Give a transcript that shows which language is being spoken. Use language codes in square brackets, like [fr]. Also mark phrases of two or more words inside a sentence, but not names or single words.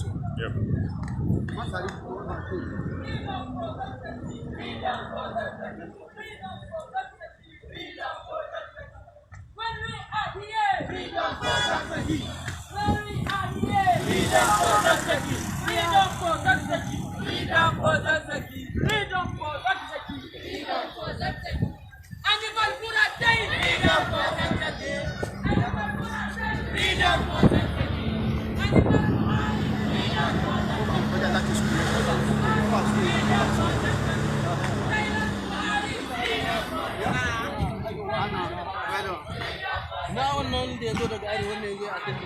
[en] Yep. when we are here, freedom for Zakzaki. When we are here, freedom for Zakzaki. Freedom for Zakzaki. Freedom for Zakzaki. Freedom for Zakzaki. Freedom for Zakzaki. Animal Buratai. Freedom for Zakzaki. Animal Buratai. Freedom for Zakzaki. Now on they go to guy when they get